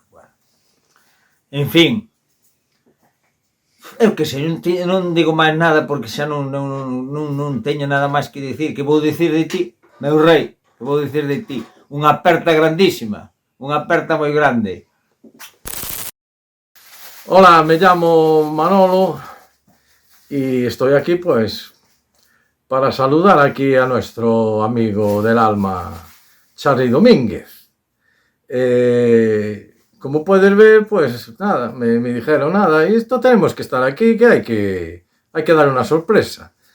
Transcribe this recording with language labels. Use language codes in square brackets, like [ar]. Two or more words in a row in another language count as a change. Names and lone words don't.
[gl] En fin, eu que sei, non digo máis nada porque xa non teño nada máis que dicir. Que vou dicir de ti, meu rei? Que vou dicir de ti? Unha aperta grandísima, unha aperta moi grande. [es] Hola, me llamo Manolo y estoy aquí pues para saludar aquí a nuestro amigo del alma, Charly Domínguez. Como puedes ver, pues nada, me dijeron nada, y esto tenemos que estar aquí, que hay que dar una sorpresa.